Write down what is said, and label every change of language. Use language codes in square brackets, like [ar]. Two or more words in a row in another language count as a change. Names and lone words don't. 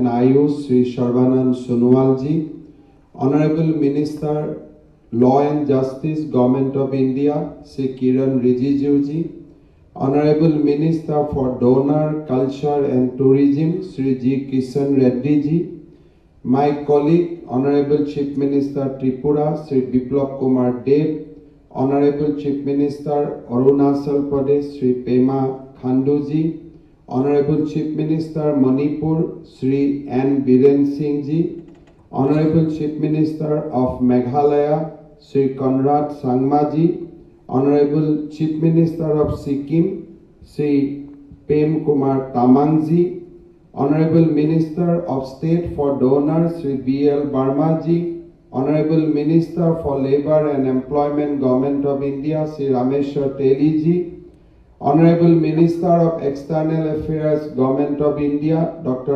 [en] आयुष श्री सर्बानंद सोनोवाल जी, Honorable Minister Law and Justice Government of India श्री किरण रिजिजू जी, Honorable Minister for DoNER, Culture and Tourism श्री जी किशन रेड्डी जी, my colleague Honorable Chief Minister Tripura Sri Biplab Kumar Dev, Honorable Chief Minister Arunachal Pradesh Sri Pema Khandu ji, Honorable Chief Minister Manipur Sri N. Biren Singh ji, Honorable Chief Minister of Meghalaya Sri Conrad Sangma ji, Honorable Chief Minister of Sikkim Sri Prem Kumar Tamang ji, Honorable Minister of State for Donor Sri B.L. Barma ji, Honorable Minister for Labour and Employment Government of India Sri Rameshwar Teli ji, Honorable Minister of External Affairs Government of India Dr.